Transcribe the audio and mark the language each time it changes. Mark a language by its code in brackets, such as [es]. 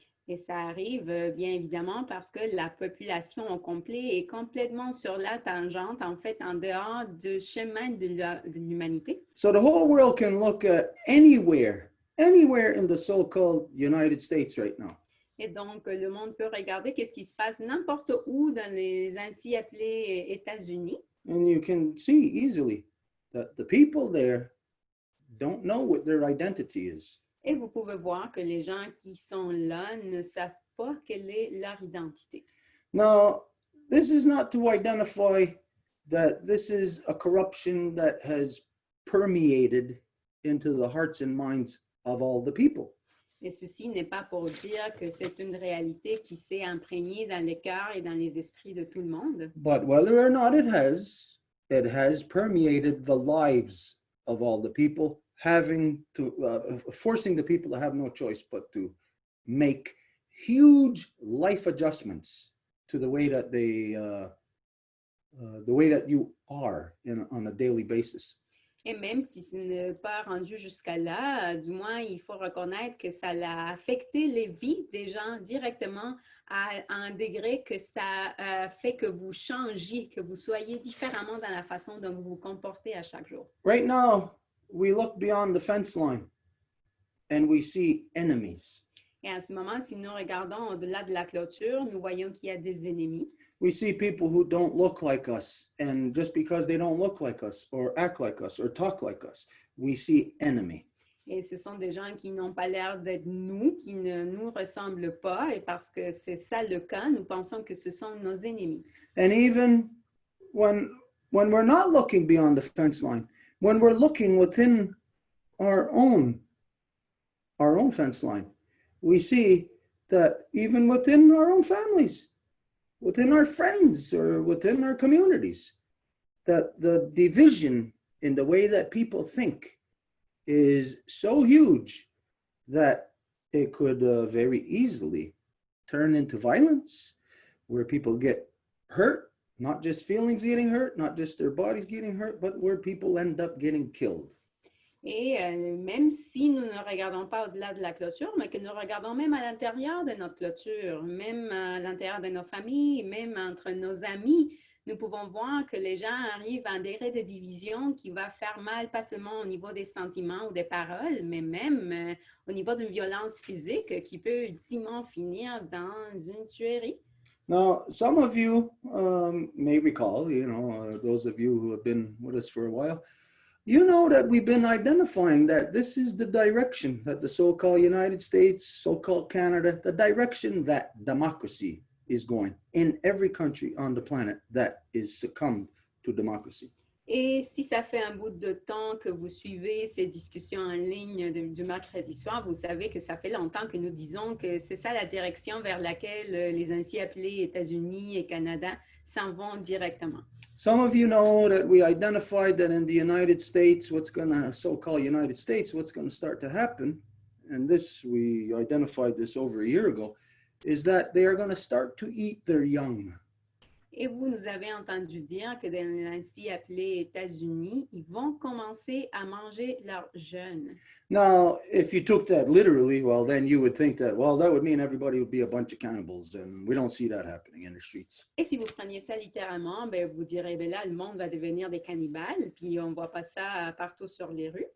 [fr] Et ça arrive bien évidemment parce que la population au complet est complètement sur la tangente, en fait, en dehors du chemin de l'humanité. [en] So the whole world can look at anywhere in the so-called United States right now. [fr] Et donc, le monde peut regarder qu'est-ce qui se passe n'importe où dans les ainsi appelés États-Unis. [en] And you can see easily that the people there don't know what their identity is. [fr] Et vous pouvez voir que les gens qui sont là ne savent pas quelle est leur identité. [en] Now, this is not to identify that this is a corruption that has permeated into the hearts and minds of all the people. [fr] Et ceci n'est pas pour dire que c'est une réalité qui s'est imprégnée dans les cœurs et dans les esprits de tout le monde. [en] But whether or not it has permeated the lives of all the people, having to forcing the people to have no choice but to make huge life adjustments to the way that the way that you are on a daily basis. [fr] Et même si ce n'est pas rendu jusqu'à là, du moins, il faut reconnaître que ça a affecté les vies des gens directement à un degré que ça fait que vous changiez, que vous soyez différemment dans la façon dont vous vous comportez à chaque jour. [en] Right now, we look beyond the fence line and we see enemies. [fr] Et en ce moment, si nous regardons au-delà de la clôture, nous voyons qu'il y a des ennemis. [en] We see people who don't look like us, and just because they don't look like us or act like us or talk like us, we see enemy. [fr] Et ce sont des gens qui n'ont pas l'air d'être nous, qui ne nous ressemblent pas, et parce que c'est ça le cas, nous pensons que ce sont nos ennemis. [en] And even when we're not looking beyond the fence line, when we're looking within our own fence line, we see that even within our own families, within our friends or within our communities, that the division in the way that people think is so huge that it could very easily turn into violence, where people get hurt, not just feelings getting hurt, not just their bodies getting hurt, but where people end up getting killed. [fr] Et même si nous ne regardons pas au-delà de la clôture, mais que nous regardons même à l'intérieur de notre clôture, même à l'intérieur de nos familles, même entre nos amis, nous pouvons voir que les gens arrivent à un degré de division qui va faire mal, pas seulement au niveau des sentiments ou des paroles, mais même au niveau d'une violence physique qui peut ultimement finir dans une tuerie. [en] Now, some of you may recall, those of you who have been with us for a while, you know that we've been identifying that this is the direction that the so-called United States, so-called Canada, the direction that democracy is going in every country on the planet that is succumbed to democracy. [fr] Et si ça fait un bout de temps que vous suivez ces discussions en ligne du mercredi soir, vous savez que ça fait longtemps que nous disons que c'est ça la direction vers laquelle les ainsi appelés États-Unis et Canada s'en vont directement. [en] Some of you know that we identified that in the United States, so-called United States, what's going to start to happen, and this, we identified this over a year ago, is that they are going to start to eat their young. [fr] Et vous nous avez entendu dire que dans les ainsi appelés États-Unis, ils vont commencer à manger leurs jeunes. [en] Now, if you took that literally, well, then you would think that, well, that would mean everybody would be a bunch of cannibals, and we don't see that happening in the streets. [fr] Et si vous preniez ça littéralement, ben, vous direz, ben là, le monde va devenir des cannibales, puis on ne voit pas ça partout sur les rues.